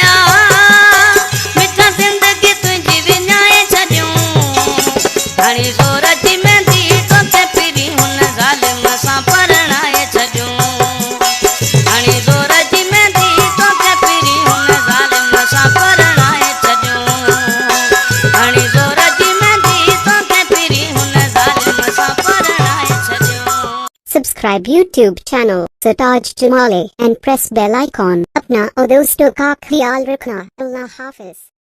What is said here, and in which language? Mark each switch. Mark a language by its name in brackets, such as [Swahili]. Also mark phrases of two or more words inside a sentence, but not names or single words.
[Sindhi] मिठा ज़िंदगी तुंहिंजी विञाए छॾियूं हाणे ज़ोर जी मेहंदी तोखे पिरी हुन ज़ालिम सां परणाए छॾियूं हाणे ज़ोर जी मेहंदी तोखे पिरी हुन ज़ालिम सां परणाए छॾियूं हाणे ज़ोर जी मेहंदी तोखे पिरी हुन ज़ालिम सां परणाए छॾियूं [English] Subscribe YouTube channel Sitaj Jamale and press bell icon. [Hindi] अपना और दोस्तों का ख्याल रखना। अल्लाह हाफिज।